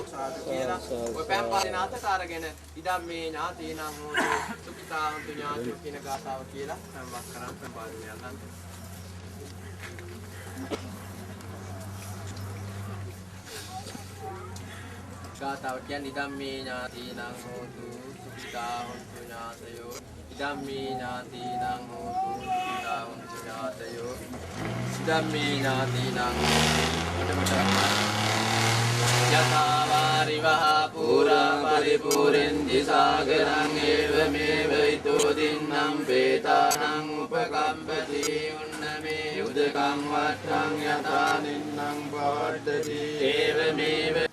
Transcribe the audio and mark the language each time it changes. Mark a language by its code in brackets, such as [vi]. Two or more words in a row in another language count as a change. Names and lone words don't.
[si] කියලා ඔය පෑම්පාදේ නාථකාරගෙන [pi] ඉදම් මේ ඥාතීනම් හෝතු සුඛිතාන්තු ඥාති [si] කියන ගාථාව කියලා සම්මත කරන් පෑම්පාදේ යනවා. ගාථාව කියන්නේ [pi] ඉදම් මේ ඥාතීනම් හෝතු සුඛිතාන්තු ඥාතයෝ. ඉදම් මේ ඥාතීනම් හෝතු සුඛිතාන්තු ඥාතයෝ. ඉදම් මේ ඥාතීනම් යථාවාරිවහ පුරා පරිපූර්ණන්ති සාගරං ඒවමේව ඊතෝ දින්නම් පේතානං උපකම්පති උන්නමේ උදකං වත්තං යථා නින්නම් පවද්දති ඒවමේව.